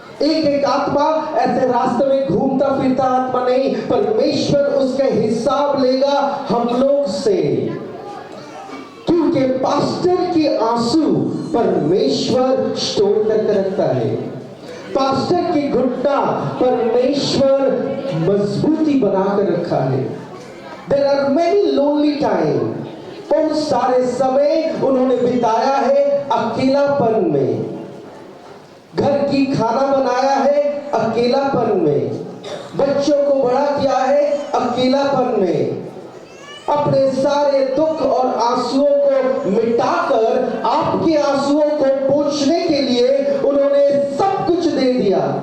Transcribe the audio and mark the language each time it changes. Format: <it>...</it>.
<hi>एक एक आत्मा ऐसे रास्ते में घूमता फिरता आत्मा नहीं, परमेश्वर उसका हिसाब लेगा हम लोग से, क्योंकि पास्टर के आंसू परमेश्वर स्टोर करके रखता है। पास्टर की घुटना परमेश्वर मजबूती बनाकर रखा है।</hi> <en>There are many lonely times.</en> <hi>बहुत सारे समय उन्होंने बिताया है अकेलापन में। घर की खाना बनाया है अकेलापन में। बच्चों को बड़ा किया है अकेलापन में। अपने सारे दुख और आंसुओं को मिटाकर आपके आंसुओं को पोंछने के लिए उन्होंने सब कुछ दे दिया।</hi>